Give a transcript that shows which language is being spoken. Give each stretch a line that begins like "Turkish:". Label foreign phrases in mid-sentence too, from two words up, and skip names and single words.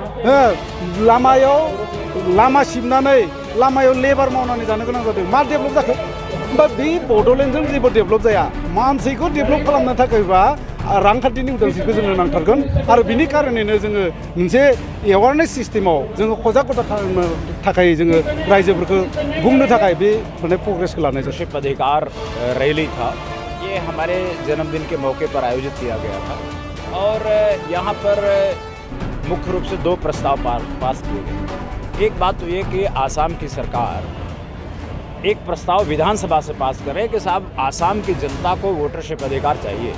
Bodo: लामा सिबनानै लामायाव लेबार मावनानै जानो गोनां जादों मा डेभेलप जाखो होमबा बे बड'लेण्डजों जेबो डेभेलप जाया मानसिखौ डेभेलप खालामनो थाखायबा रांखान्थिनि उदांस्रिखौ जोंनो नांथारगोन आरो बिनि कारनैनो जोङो मोनसे एवारनेस सिस्टेमाव जोङो सजागता खालामनो थाखाय जोङो रायजोफोरखौ बुंनो थाखाय बे माने प्रोग्रेसखौ लानाय जायो।
Hindi: अधिकार रैली था ये हमारे जन्मदिन के मौके पर आयोजित किया गया था और यहाँ पर मुख्य रूप से 2 प्रस्ताव पास किए गए। एक बात तो ये कि आसाम की सरकार एक प्रस्ताव विधानसभा से पास करे कि साहब आसाम की जनता को वोटरशिप अधिकार चाहिए।